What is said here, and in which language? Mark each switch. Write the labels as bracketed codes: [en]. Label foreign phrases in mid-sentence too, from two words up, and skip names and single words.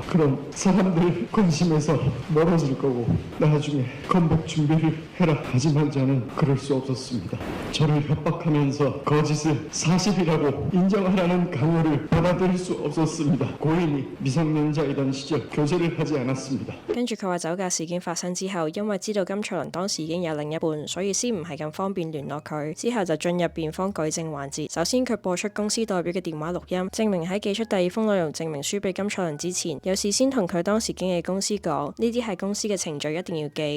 [ko] 그럼 사람들 관심에서 멀어질 거고 나중에 컴백 준비를 해라. 하지만 저는 그럴 수 없었습니다. 저를 협박하면서 거짓을 사실이라고 인정하라는 강요를 받아들일 수 없었습니다. 고인이 미성년자이던 시절 교제를 하지 않았습니다. [yue] 跟住佢話酒駕事件發生之後，因為知道金蔡倫當時已經有另一半，所以先唔係咁方便聯絡佢。之後就進入辯方舉證環節。首先佢播出公司代表嘅電話錄音，證明喺寄出第二封內容證明書俾金蔡倫之前，有事先同佢當時經紀公司講，呢啲係公司嘅程序，一定要記。